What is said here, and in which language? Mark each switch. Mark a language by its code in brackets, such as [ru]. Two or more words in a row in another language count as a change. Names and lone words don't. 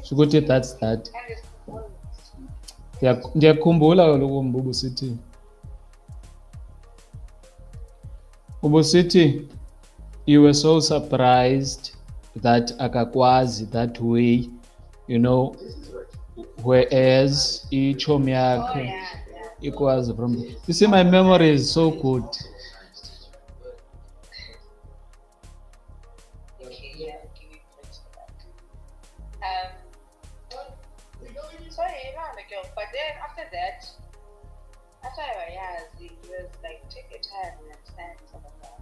[en] So ukuthi that's that. [xh] Ndiyakhumbula kaloku mbubu usithi. [en] Ubusithi you were so surprised that akakwazi that way, you know, whereas [xh] ichomi yakhe ikwazi [en] from. You see, my memory is so good. But then after that, after I was like, take your time and understand some of that.